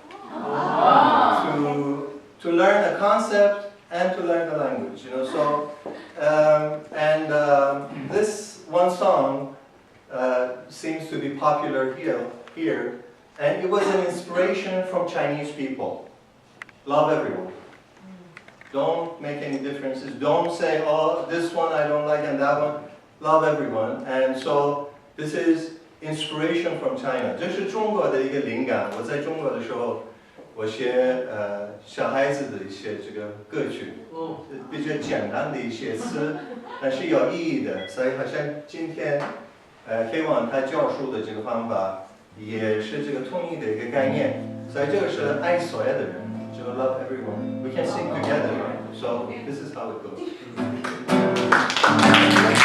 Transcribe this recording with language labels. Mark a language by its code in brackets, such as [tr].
[en] To learn a concept and to learn the language, this one song seems to be popular here, and it was an inspiration from Chinese people. Love everyone. Don't make any differences. Don't say, oh, this one I don't like and that one. Love everyone. And so This is inspiration from China. [zh] 这是中国的一个灵感。我在中国的时候，我写小孩子的一些这个歌曲，比较简单的一些词，但是有意义的。所以好像今天Keyvan他教授的这个方法，也是这个统一的一个概念。所以这个是爱所有的人，就 [en] love everyone. We can sing together. So this is how it goes.